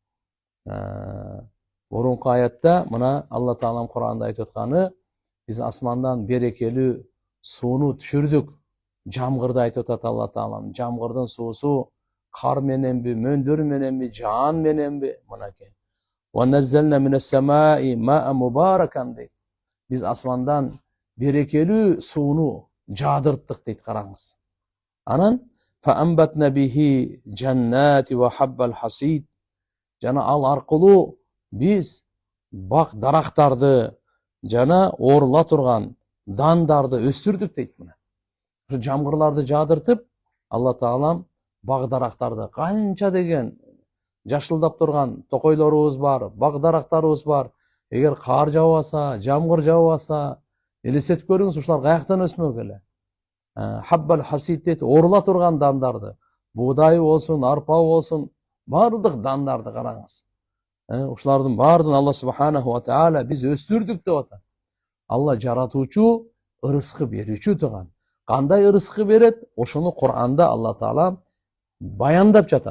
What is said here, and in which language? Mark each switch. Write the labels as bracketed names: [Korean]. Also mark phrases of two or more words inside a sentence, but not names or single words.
[Kyrgyz] Мурунку аятта мына Алла Таалам Кур'анда айтып атканы: биз асмандан берекелүү сууну түшүрдүк. Жамгырды айтып атат Алла Таалам. Жамгырдын суусу кар мененби, мөндөр мененби, жаан мененби? Мынакей. [Arabic] ونزلنا من السماء ماء مباركا дейт. [Kyrgyz] Биз асмандан берекелүү сууну жаадырттык дейт, караңыз. [Arabic] Анан فأنبتنا به جنات وحب الحصيد. [Kyrgyz] Жана ал аркылуу биз бак дарактарды жана оорула турган дандарды өстүрдүк дейт мына. Ушу жамгырларды жаадыртып, Алла Таалам бак дарактарды канча деген жашылдап турган токойлорубуз бар, бак дарактарыбыз бар. Эгер кар жаубаса, жамгыр жаубаса, элестетип көрүңүз, ушулар каяктан өсмөк эле? [Arabic] حب الحصيد [Kyrgyz] орыла турган дандарды, будай болсун, арпа болсун, бардык дандарды караңыз. Ушулардын баардыгын Алла [Arabic] سبحانه وتعالى [Kyrgyz] биз өстүрдүк деп атат. Алла жаратуучу, ырыскы берүүчү турган. Кандай ырыскы берет? Ошону Кур'анда Алла таала баяндап жатат.